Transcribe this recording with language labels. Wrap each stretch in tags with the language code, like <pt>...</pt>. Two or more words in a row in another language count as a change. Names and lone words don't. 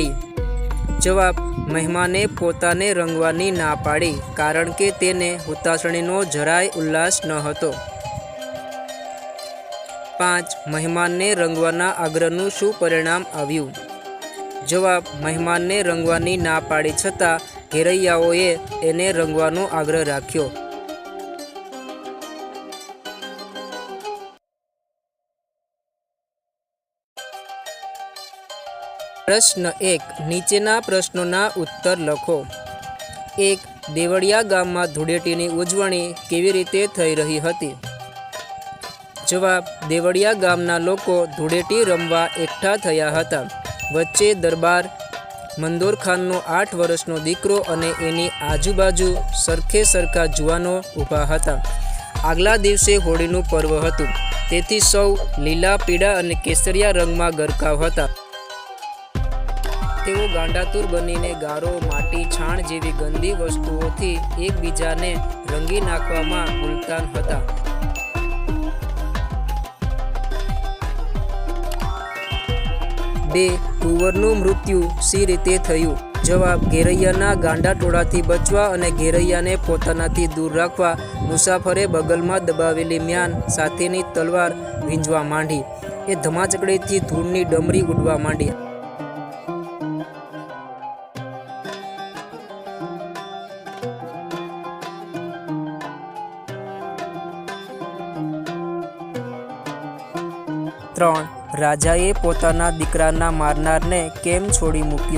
<gu>જવાબ મહેમાને પોતાને રંગવાની ના પાડી કારણ કે તેને હુતાસણીનો જરાય ઉલ્લાસ ન હતો। 5 મહેમાનને રંગવાના આગ્રહનું શું પરિણામ આવ્યું? જવાબ મહેમાનને રંગવાની ના પાડી છતાં ઘેરૈયાઓએ એને રંગવાનો આગ્રહ રાખ્યો। પ્રશ્ન 1 નીચેના પ્રશ્નોના ઉત્તર લખો। 1 દેવળિયા ગામમાં ધૂળેટીની ઉજવણી કેવી રીતે થઈ રહી હતી? જવાબ દેવળિયા ગામના લોકો ધૂળેટી રમવા એકઠા થયા હતા। વચ્ચે દરબાર મંદોરખાનનો 8 વર્ષનો દીકરો અને એની આજુબાજુ સરખે સરખા જુવાનો ઊભા હતા। આગલા દિવસે હોળીનું પર્વ હતું, તેથી સૌ લીલા, પીળા અને કેસરિયા રંગમાં ગરકાવ હતા। તેઓ ગાંડાતૂર બનીને ગારો, માટી, છાણ જેવી ગંદી વસ્તુઓથી એકબીજાને રંગી નાખવામાં ગુલતાન હતા। 2 कुंवरનું મૃત્યુ સી રીતે થયું? જવાબ ઘેરૈયાના ગાંડા ટોળાથી બચવા અને ઘેરૈયાને પોતાનાથી દૂર રાખવા મુસાફરે બગલમાં દબાવેલી મ્યાન સાથેની તલવાર વીંજવા માંડી। એ ધમાચકડીથી ધૂળની ડમરી ઉડવા માંડી। રાજાએ પોતાના દીકરાના મારનારને કેમ છોડી મૂક્યો?</gu>